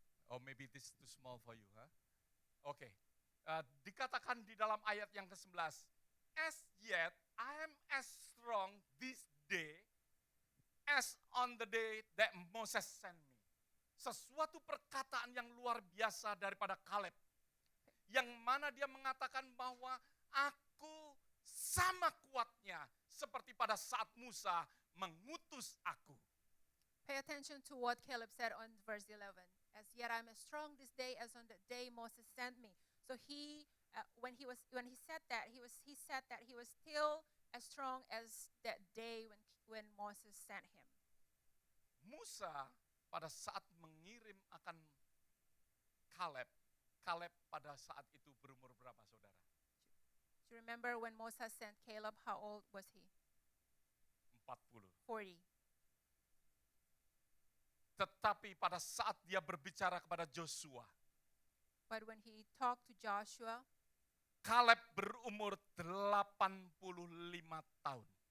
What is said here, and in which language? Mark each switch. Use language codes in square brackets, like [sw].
[en] Oh, maybe this is too small for you, huh? Okay. [id] Dikatakan di dalam ayat yang ke-11, [en] as yet I am as strong this day as on the day that Moses sent me. [id] Sesuatu perkataan yang luar biasa daripada Kaleb. Yang mana dia mengatakan bahwa aku sama kuatnya seperti pada saat Musa mengutus aku. [en] Pay attention to what Caleb said on verse 11. As yet I am as strong this day as on the day Moses sent me. So when he said that, he said that he was still as strong as that day when Moses sent him. [id] Musa pada saat mengirim akan Kaleb pada saat itu berumur berapa, saudara? [en] Do you remember when Moses sent Caleb, how old was he? 40. 40. [id] Tetapi pada saat dia berbicara kepada Joshua, [en] But when he talked to Joshua, [id] Kaleb berumur 85 tahun.